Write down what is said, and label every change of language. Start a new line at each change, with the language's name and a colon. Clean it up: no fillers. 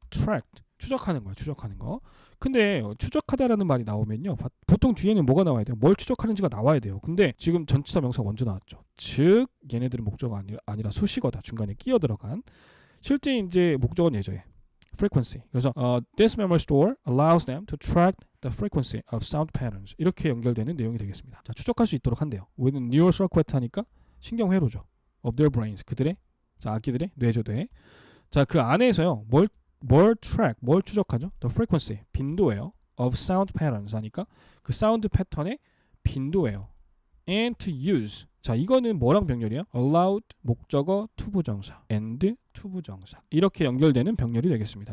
Korean: track 추적하는 거야. 추적하는 거. 근데 추적하다라는 말이 나오면요 보통 뒤에는 뭐가 나와야 돼요? 뭘 추적하는지가 나와야 돼요. 근데 지금 전치사 명사가 먼저 나왔죠. 즉 얘네들은 목적어가 아니라 수식어다. 중간에 끼어 들어간 실제 이제 목적어는 예조에 frequency.
English: 그래서 this memory store allows them to track the frequency of sound patterns.
Korean: 이렇게 연결되는 내용이 되겠습니다. 자, 추적할 수 있도록 한대요.
English: with neural circuit
Korean: 하니까 신경회로죠.
English: of their brains.
Korean: 그들의 자, 아기들의 뇌조대. 자, 그 안에서요. 뭘 track, 뭘 추적하죠?
English: the frequency.
Korean: 빈도예요.
English: of sound patterns
Korean: 하니까 그 사운드 패턴의 빈도예요.
English: and to use.
Korean: 자, 이거는 뭐랑 병렬이야? allowed 목적어 투부정사 and 투부정사 이렇게 연결되는 병렬이 되겠습니다.